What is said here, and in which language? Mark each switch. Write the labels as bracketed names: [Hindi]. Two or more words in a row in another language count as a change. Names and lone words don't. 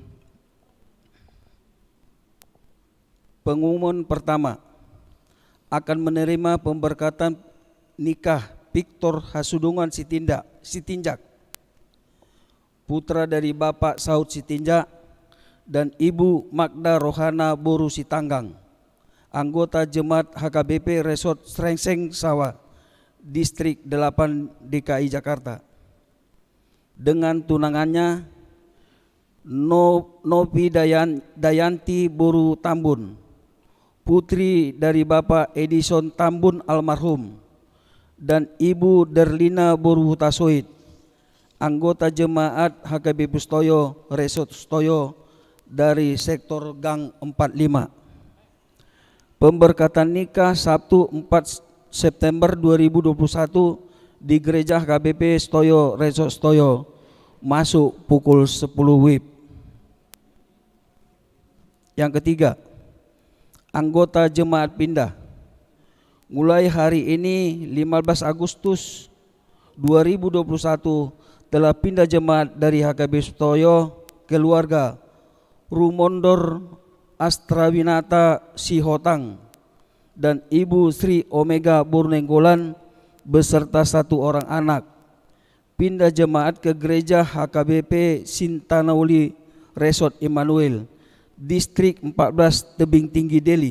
[Indonesian] Pengumuman pertama, akan menerima pemberkatan nikah Victor Hasudungan Sitinjak, putra dari Bapak Saud Sitinjak dan Ibu Magda Rohana Boru Sitanggang, anggota Jemaat HKBP Resort Srengseng Sawah, Distrik 8 DKI Jakarta. Dengan tunangannya Novi Dayanti Boru Tambun, putri dari Bapak Edison Tambun almarhum, dan Ibu Derlina Boru Hutasoid, anggota Jemaat HKBP Stoyo Resort Stoyo dari sektor Gang 45. Pemberkatan nikah Sabtu 4 September 2021 di Gereja HKBP Stoyo Resort Stoyo, masuk pukul 10 WIB. Yang ketiga, anggota jemaat pindah. Mulai hari ini 15 Agustus 2021 telah pindah jemaat dari HKBP Sutoyo keluarga Rumondor Astrawinata Sihotang dan Ibu Sri Omega Burnenggolan beserta 1 orang anak pindah jemaat ke Gereja HKBP Sintanauli Resort Immanuel, Distrik 14 Tebing Tinggi, Delhi.